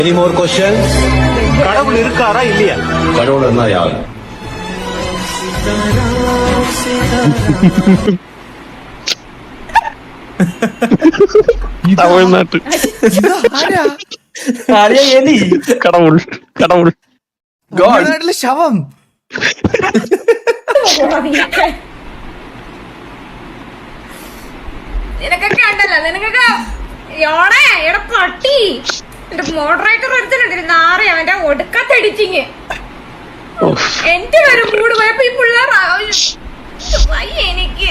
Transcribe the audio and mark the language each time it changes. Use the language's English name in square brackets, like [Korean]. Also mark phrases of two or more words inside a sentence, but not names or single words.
[English] Any more questions? [Tamil] கடவுள் இருக்காரா இல்லையா? கடவுள் என்ன யார்? தமிழ்நாட்டு கடவுள் கடவுள் [Malayalam] ഗോഡ് ശവം. നിനക്കൊക്കെ ഉണ്ടല്ലോ, നിനക്കൊക്കെ എടാ പട്ടി എന്റെ മോഡറേറ്റർ എടുത്തിട്ടുണ്ടിരുന്ന ആറി അവന്റെ ഒടുക്കത്തടിച്ചിങ് എന്റെ വരെ മൂട് പോയപ്പോ ഈ പിള്ളേർ എനിക്ക്